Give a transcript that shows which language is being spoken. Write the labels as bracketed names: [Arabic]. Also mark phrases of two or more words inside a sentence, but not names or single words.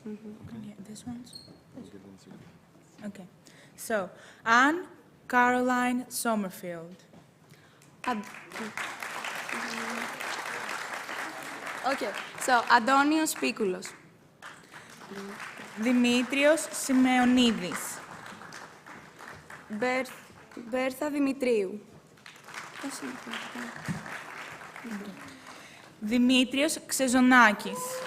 [English] Okay, this one's? Okay. So, Anne Caroline Sommerfield. Okay, so Αντώνιος Πίκουλος. Δημήτριος Σημεωνίδης. Μπέρθα Δημητρίου. Δημήτριος Ξεζονάκης.